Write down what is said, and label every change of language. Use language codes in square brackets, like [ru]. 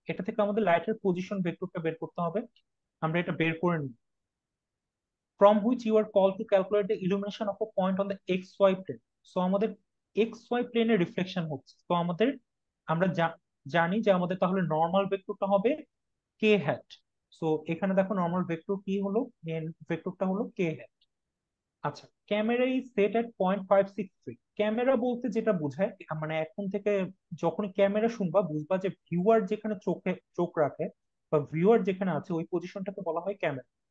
[bn] এটা থেকে আমাদের লাইটের পজিশন ভেক্টরটা বের করতে হবে। আমরা এটা বের করে নিই। [en] From which you are called to calculate the illumination of a point on the xy plane. [bn] So আমাদের xy প্লেনে রিফ্লেকশন হচ্ছে। তো আমাদের আমরা জানি যে আমাদের তাহলে নর্মাল ভেক্টরটা হবে কে হ্যাট। সো এখানে দেখো নর্মাল ভেক্টর কি হলো, ভেক্টরটা হলো কে হ্যাট। আচ্ছা, [en] camera is set at point [bn] 563। Camera বলতে যেটা বোঝায়, মানে এখন থেকে যখন ক্যামেরা শুনবা বুঝবা যে ভিউয়ার যেখানে চোখ রাখে বা ভিউয়ার যেখানে আছে ওই পজিশনটাকে বলা হয় ক্যামেরা।